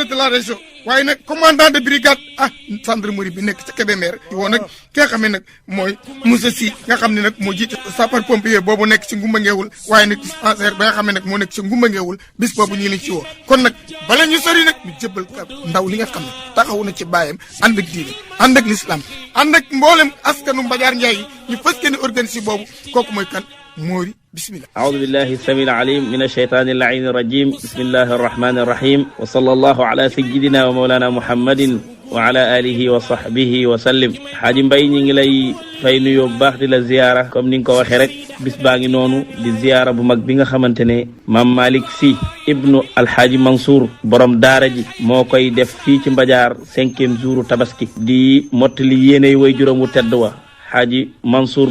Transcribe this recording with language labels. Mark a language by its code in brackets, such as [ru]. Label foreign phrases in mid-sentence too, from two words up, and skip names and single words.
[fr] de la région [wo] waaye nag [fr] commandant de brigade gendarmerie [wo] bi nekk ca Kébémer ci woo nag ki nga xam ne nag mooy Moussa Sy nga xam ne nag moo jiite [fr] sapeur pompier [wo] boobu nekk ci Ngumba Ngeewul waaye nag dispensaire ba nga xam ne nag moo nekk ci Ngumba Ngeewul bis boobu ñu leen ci woo kon nag bala ñu sori nag ñu jëbbal ka ndaw li nga xam ne taxaw na ci baayam ànd ak diine ànd ak l'islam ànd ak mboolem askanu Mbadiar Ndiaye ñu fas yéene organiser boobu kooku mooy kan Mori bismillah [ar] أعوذ بالله السميع العليم من الشيطان اللعين الرجيم بسم الله الرحمن الرحيم وصلى الله على سيدنا ومولانا محمد وعلى آله وصحبه وسلم [wo] Xaaji Mbay ñi ngi lay fay nuyoo bu baax di la ziyaara comme ni nga ko waxee rek bis baa ngi noonu di ziyaara bu mag bi nga xamante ne Maam Malick Sy ibnu Alxaaji Mansour borom daara ji moo koy def fii ci Mbadiar 5e jouru tabaski di mottali yéeney way juróom wu tedd wa Xaaji Mansour